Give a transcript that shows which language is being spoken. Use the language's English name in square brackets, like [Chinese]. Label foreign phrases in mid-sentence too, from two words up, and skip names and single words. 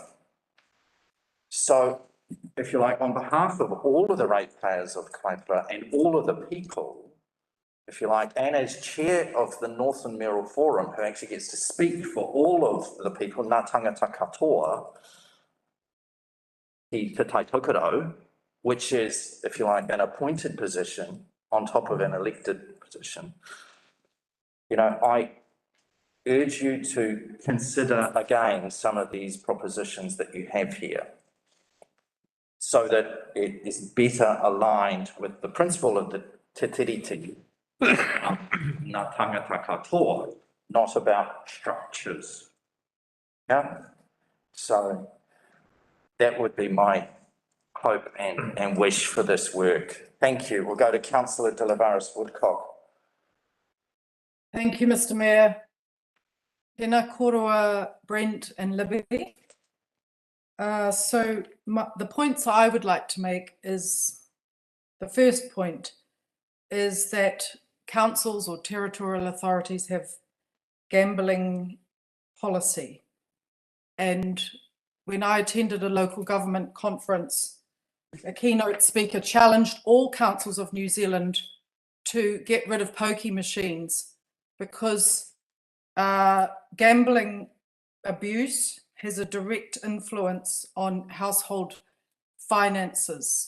[English] So, if you like, on behalf of all of the ratepayers of Kaipara and all of the people, if you like, and as chair of the Northland Mayoral Forum, who actually gets to speak for all of the people, [Māori] ngā tangata katoa, Te Tai Tokerau, [English] which is, if you like, an appointed position on top of an elected position. You know, I urge you to consider again some of these propositions that you have here, so that it is better aligned with the principle of the [Māori] te tiriti, ngā tangata katoa, [English] not about structures. Yeah, so that would be my hope and wish for this work. Thank you. We'll go to Councillor De Lavaris Woodcock. Thank you, Mr. Mayor. [Māori] Tēnā koroa, Brent and Libby. [English] So the points I would like to make is, the first point is that councils or territorial authorities have gambling policy. And when I attended a local government conference, a keynote speaker challenged all councils of New Zealand to get rid of pokie machines, because gambling abuse has a direct influence on household finances.